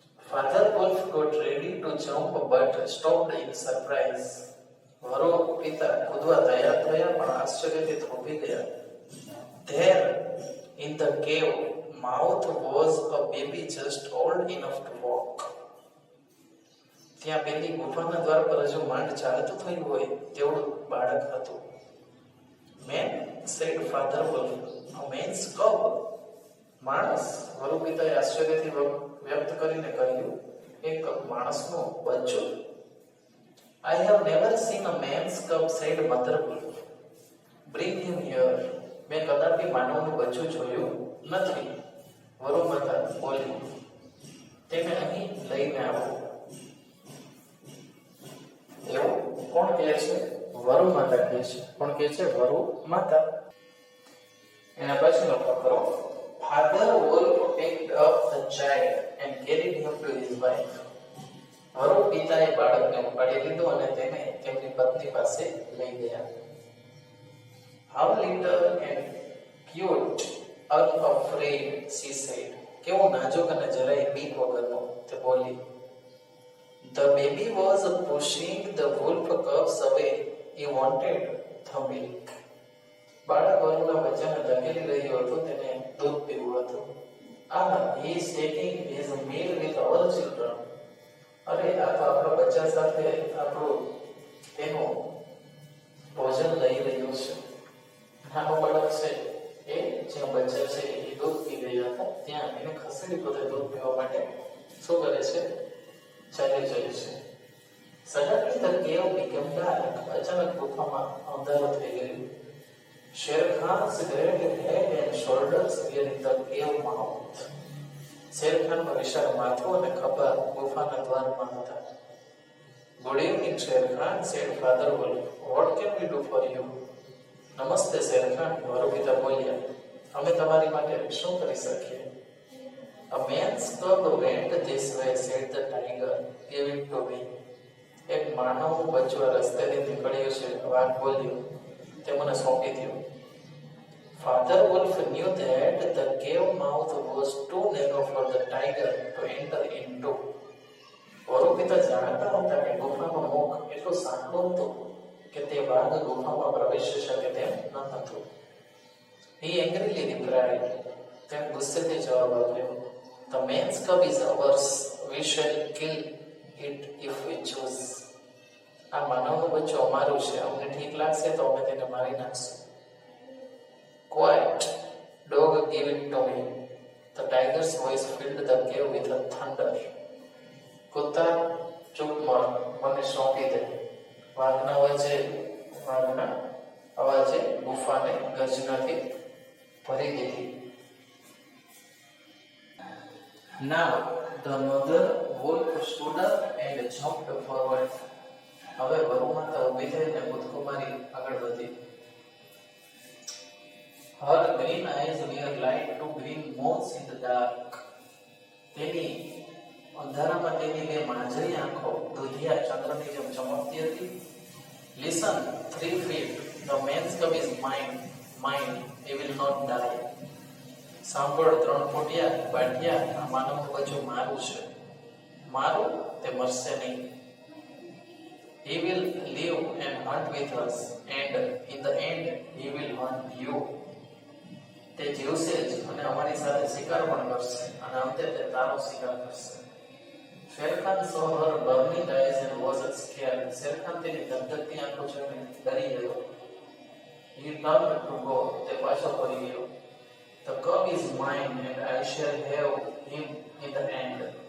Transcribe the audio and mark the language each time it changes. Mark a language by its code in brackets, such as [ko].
[en] Father Wolf got ready to jump but stopped in surprise. [gu] વરુ પિતા કૂદવા તૈયાર થયા પણ આશ્ચર્યથી થોભી ગયા. [en] There in the cave mouth was a baby just old enough to walk. [gu] ત્યાં પેલી ગુફાના દ્વાર પર હજુ માંડ ચાલતું થયું હોય તેવડું બાળક હતું. [en] Man, said Father Wolf. A man's cub. [gu] માણસ? વરુ પિતાએ આશ્ચર્યથી વ્યક્ત કરીને કહ્યું, એક માણસનું બચ્ચું? [en] I have never seen a man's cub, said mother wolf. Bring him here. [gu] મેં કદાપી માનવનું બચ્ચું જોયું નથી, વરુ માતા બોલી. તેને અહીં લઈને આવો. એવું કોણ કહે છે? વરુ માતા કહે છે. કોણ કહે છે? વરુ માતા. એના પછીનો ફકરો. [en] Father wolf picked up the child and carried him to his wife. [gu] વરુ પિતાએ બાળકને ઉપાડી લીધું અને તેને તેમની પત્ની પાસે લઈ ગયા. [en] How little and cute, unafraid, she said. [gu] કેવો નાજુક અને જરાય બીક વગરનો, તે બોલી. [en] The baby was pushing the wolf cubs away. He wanted the milk. [gu] બાળક વરુના બચ્ચાને ધકેલી રહ્યું હતું, તેને દૂધ પીવું હતું. [en] He is taking his meal with our children. [gu] અરે, આ તો આપણા બચ્ચા સાથે આપણું તેનું ભોજન લઈ રહ્યું છે. નાનો બાળક છે એ જ્યાં બચ્ચા છે એ દૂધ પી રહ્યા હતા ત્યાં એને ખસેડી પોતે દૂધ પીવા માટે શું કરે છે? ચાલી જાય છે. [en] Suddenly the cave became dark. [gu] અચાનક ગુફામાં અંધારું થઈ ગયું. [en] Sher Khan's great head and shoulders were in the cave mouth. [gu] Share ખાનનું વિશાળ માથું અને ખભા ગુફાના દ્વારમાં હતા. [en] Good evening, Sher Khan, said Father Wolf. What can we do for you? [gu] નમસ્તે શેર ખાન, વરુ પિતા બોલ્યા. અમે તમારી માટે શું કરી શકીએ? [en] A man's cub went this way, said the tiger. Give it to me. [gu] એક માનવનું બચ્ચું આ રસ્તેથી નીકળ્યું છે, વાઘ બોલ્યો. તે મને સોંપી દો. [en] Father Wolf knew that the cave mouth was too narrow for the tiger to enter into. [gu] વરુ પિતા જાણતા હતા કે ગુફાનું મુખ એટલું સાંકડું હતું કે તે વાઘ ગુફામાં પ્રવેશી શકે તેમ ન હતું. [en] He angrily replied. [gu] તેણે ગુસ્સેથી જવાબ આપ્યો. [en] The man's cub is ours. We shall kill it if we choose. [gu] આ માનવનું બચ્ચું અમારું છે. અમને ઠીક લાગશે તો અમે તેને મારી નાખશું. [en] Quiet, dog, give it to me. The tiger's voice filled the cave with a thunder. [gu] કુત્તા, ચૂપ મર, મને સોંપી દે. વાઘના અવાજે ગુફાને ગર્જનાથી ભરી દીધી. [en] Now the mother wolf stood up and jumped forward. [gu] હવે વરુ માતા ઊભી થઈને કૂદકો મારી આગળ વધી. [en] Her green eyes were like two green moons in the dark. [gu] તેની અંધારામાં તેની બે માંજરી આંખો દુધિયા ચંદ્રની જેમ ચમકતી હતી. [en] Listen, 3 feet. The man's cub is mine. He will not die. [gu] સાંભળ, 3 ફૂટિયા બાટિયા, આ માનવનું બચ્ચું મારું છે. મારું? તે મરશે નહીં. [en] He will live and hunt with us, and in the end he will hunt you. [gu] તે જીવશે જ અને અમારી સાથે શિકાર પણ કરશે અને અંતે તે તારો શિકાર કરશે. [en] Sher Khan saw her burning eyes and was scared. [gu] Share Khan તેની ધગધગતી આંખો જોઈને ડરી ગયો. [en] He turned to go. [gu] તે પાછો ફરી ગયો. [en] The cub is mine and I shall have him in the end.